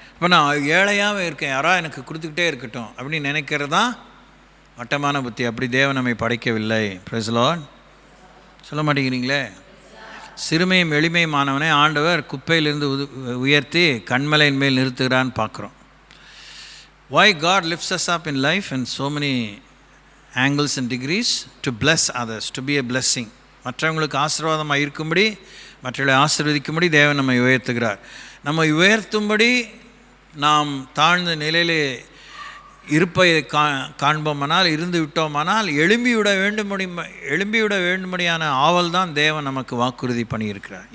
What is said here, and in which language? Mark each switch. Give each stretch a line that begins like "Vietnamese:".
Tamil: இப்போ நான் ஏழையாகவே இருக்கேன், யாராவது எனக்கு கொடுத்துக்கிட்டே இருக்கட்டும் அப்படின்னு நினைக்கிறது தான் வட்டமான புத்தி. அப்படி தேவன் நம்மை படைக்கவில்லை.
English: Praise the lord.
Tamil: சொல்ல மாட்டேங்கிறீங்களே. சிறுமையும் எளிமையுமானவனை ஆண்டவர் குப்பையிலிருந்து உயர்த்தி கண்மலையின் மேல் நிறுத்துகிறான்னு பார்க்குறோம்.
English: Why God lifts us up in life in so many angles and degrees? To bless others, to be a blessing.
Tamil: மற்றவங்களுக்கு ஆசீர்வாதமாக இருக்கும்படி, மற்றவர்களை ஆசீர்வதிக்கும்படி தேவன் நம்மை உயர்த்துகிறார். நம்மை உயர்த்தும்படி நாம் தாழ்ந்த நிலையிலே இருப்பை காண்போமானால், இருந்து விட்டோமானால் எழும்பிவிட வேண்டும்படியான ஆவல் தான் தேவன் நமக்கு வாக்குறுதி பண்ணியிருக்கிறார்.